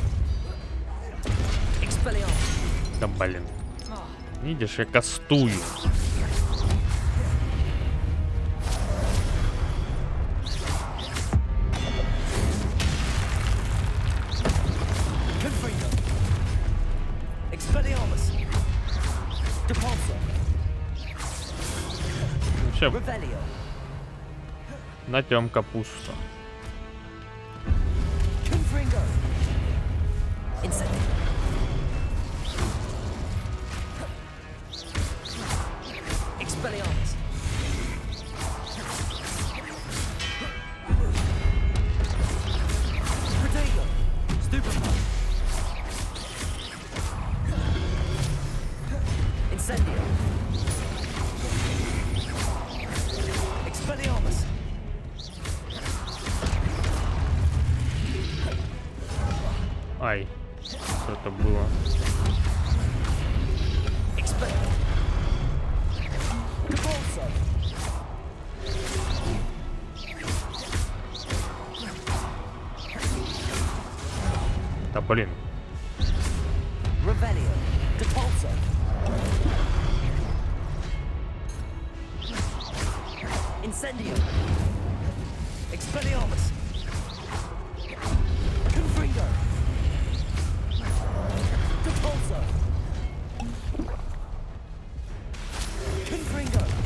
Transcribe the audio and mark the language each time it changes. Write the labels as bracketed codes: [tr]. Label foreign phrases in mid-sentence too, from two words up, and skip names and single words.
[la] Expelliarmus. [ru] Да блин. Видишь, я кастую. [la] Confringo. Expelliarmus. Depulso. [ru] Вообще, [la] Revelio. [ru] натем капусту. [la] Confringo. Incendio. Expelliarmus. Protego. Stupefy. Incendio. Expelliarmus. [ru] Ай, что это было? [la] Expelliarmus. Depulso. [ru] Да блин. [la] Revelio. Depulso. Incendio. Expelliarmus. Confringo. Depulso. Confringo.